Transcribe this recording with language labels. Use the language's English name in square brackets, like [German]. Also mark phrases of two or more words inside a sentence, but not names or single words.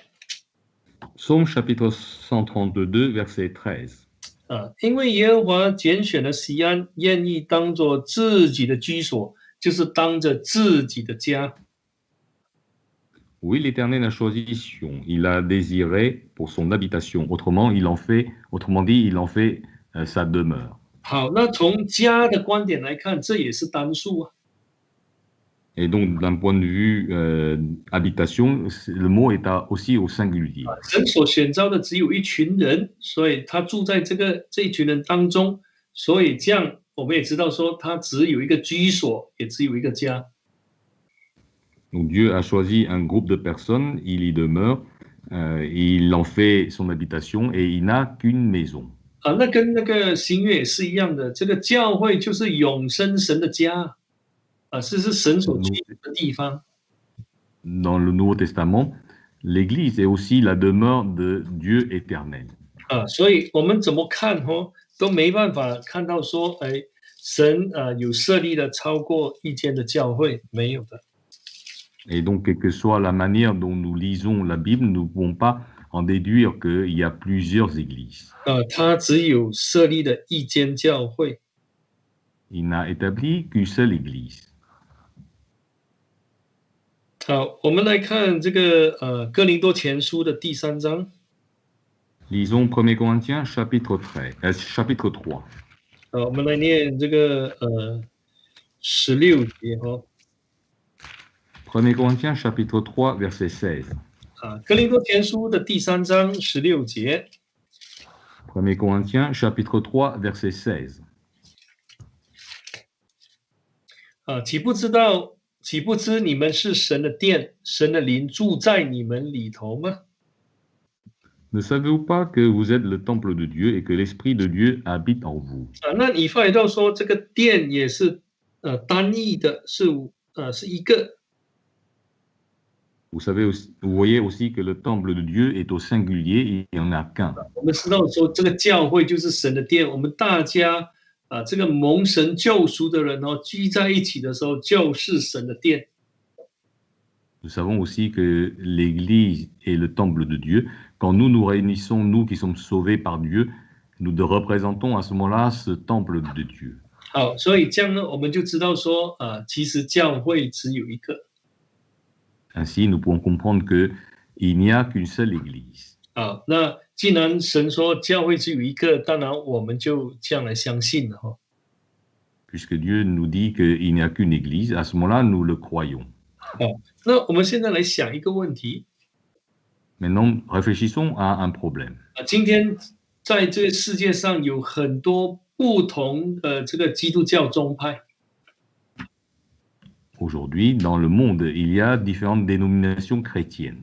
[French] Psaume chapitre 132, verset 13. [Chinese] 因为耶和华拣选了西安，愿意当作自己的居所，就是当着自己的家。 [French] Oui, l'Éternel a choisi Sion. Il a désiré pour son habitation. Autrement dit, il en fait sa demeure. [Chinese] 好，那从家的观点来看，这也是单数啊。 [French] Et donc, d'un point de vue habitation, le mot est aussi au singulier. [Chinese] 神所选召的只有一群人，所以他住在这一群人当中，所以这样我们也知道说，他只有一个居所，也只有一个家。 [French] Donc Dieu a choisi un groupe de personnes, il y demeure, il en fait son habitation et il n'a qu'une maison. [Chinese] 那跟那个新约也是一样的，这个教会就是永生神的家，是神所居住的地方。 [French] Dans le Nouveau Testament, l'Église est aussi la demeure de Dieu éternel. [Chinese] 所以我们怎么看都没办法看到说，神有设立了超过一间的教会，没有的。 [French] Et donc, quelle que soit la manière dont nous lisons la Bible, nous ne pouvons pas en déduire qu'il y a plusieurs églises. [Chinese] 他只有设立了一间教会。 [French] Il n'a établi qu'une seule église. [Chinese] 好，我们来看这个哥林多前书的第3章。 [French] Lisons 1 Corinthiens chapitre 3. [Chinese] 我们来念这个16节哈。 [French] 1 Corinthiens chapitre 3, verset 16. [Chinese] 哥林多前书的第3章16节。 [French] 1 Corinthiens chapitre 3, verset 16. [Chinese] 岂不知你们是神的殿，神的灵住在你们里头吗？ [French] Ne savez-vous pas que vous êtes le temple de Dieu et que l'Esprit de Dieu habite en vous? [Chinese] 那你发觉到说这个殿也是单义的，是一个。 [French] Vous voyez aussi que le temple de Dieu est au singulier, il n'y en a qu'un. [Chinese] 我们知道说这个教会就是神的殿，我们大家这个蒙神救赎的人聚在一起的时候，就是神的殿。 [French] Nous savons aussi que l'Église est le temple de Dieu. Quand nous nous réunissons, nous qui sommes sauvés par Dieu, nous représentons à ce moment-là ce temple de Dieu. [Chinese] 好，所以这样呢，我们就知道说其实教会只有一个。 [French] Ainsi, nous pouvons comprendre qu'il n'y a qu'une seule Église. [Chinese] 那既然神说教会只有一个，当然我们就这样来相信了。 [French] Puisque Dieu nous dit qu'il n'y a qu'une Église, à ce moment-là, nous le croyons. [Chinese] 那我们现在来想一个问题。 [French] Maintenant, réfléchissons à un problème. [Chinese] 今天在这个世界上有很多不同的这个基督教宗派。 [French] Aujourd'hui, dans le monde, il y a différentes dénominations chrétiennes.